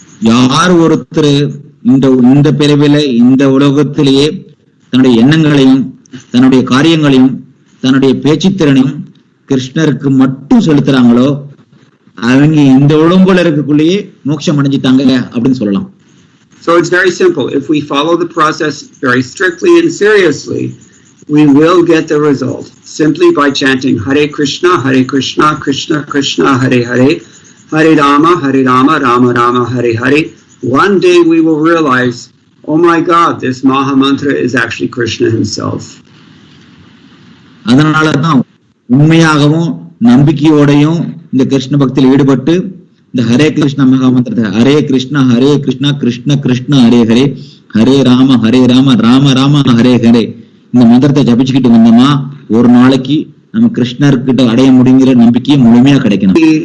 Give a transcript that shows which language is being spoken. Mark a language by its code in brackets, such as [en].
[ta] யார் ஒருத்தர் இந்த பிறவில இந்த உலகத்திலேயே தன்னுடைய எண்ணங்களையும் தன்னுடைய காரியங்களையும் தன்னுடைய பேச்சுத்திறனையும் கிருஷ்ணருக்கு மட்டும் செலுத்துறாங்களோ அவங்க இந்த உடம்புல இருக்கக்குள்ளேயே மோட்சம் அடைஞ்சிட்டாங்க அப்படின்னு சொல்லலாம். [en] So it's very simple. If we follow the process very strictly and seriously, we will get the result simply by chanting Hare Krishna, Krishna Krishna, Hare Hare, Hare Rama, Rama Rama, Hare Hare. One day we will realize, oh my God, this Maha Mantra is actually Krishna himself. [ta] அதனாலதான் உண்மையாகவும் நம்பிக்கையோடையும் இந்த கிருஷ்ண பக்தியில் ஈடுபட்டு இந்த ஹரே கிருஷ்ண மகா மந்திரத்தை ஹரே கிருஷ்ணா கிருஷ்ண கிருஷ்ண ஹரே ஹரே, ஹரே ராம ராம ராம ஹரே ஹரே இந்த மந்திரத்தை ஜபிச்சுக்கிட்டு வந்தோமா ஒரு நாளைக்கு நம்ம கிருஷ்ணர்கிட்ட அடைய முடிங்கிற நம்பிக்கையை முழுமையா கிடைக்கணும்.